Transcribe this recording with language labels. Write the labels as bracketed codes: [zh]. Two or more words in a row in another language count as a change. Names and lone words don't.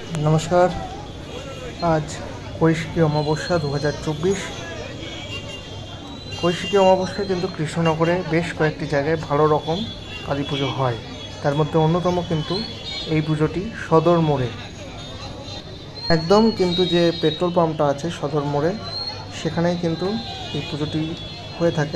[bn] নমস্কার। আজ কৈশিকী অমাবস্যা 2024। কৈশিকী অমাবস্যা কিন্তু কৃষ্ণনগরে বেশ কয়েকটি জায়গায় ভালো রকম কালী পুজো হয়। তার মধ্য অন্যতম কিন্তু এই পুজোটি সদর মোড়ে একদম কিন্তু যে পেট্রোল পাম্পটা আছে সদর মোড়ে সেখানেই কিন্তু এই পুজোটি হয়ে থাকে।